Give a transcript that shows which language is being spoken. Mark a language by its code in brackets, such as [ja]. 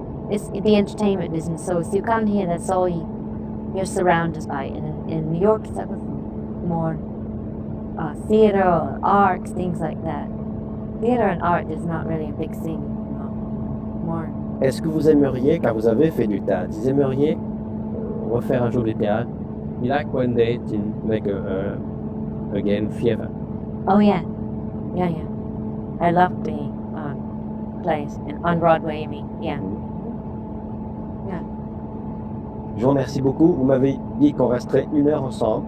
[en] It's the entertainment business. So if you come here, that's all you're surrounded by. In New York, it's more theater or arts, things like that. Theater and art is not really a big thing. More. [fr] Est-ce que vous aimeriez, car vous avez fait du théâtre, vous aimeriez refaire un jour du théâtre? [en] You like one day to make again theater? Oh yeah. I love the plays on Broadway. I mean, yeah. [fr] Je vous remercie beaucoup. Vous m'avez dit qu'on resterait 1 heure ensemble.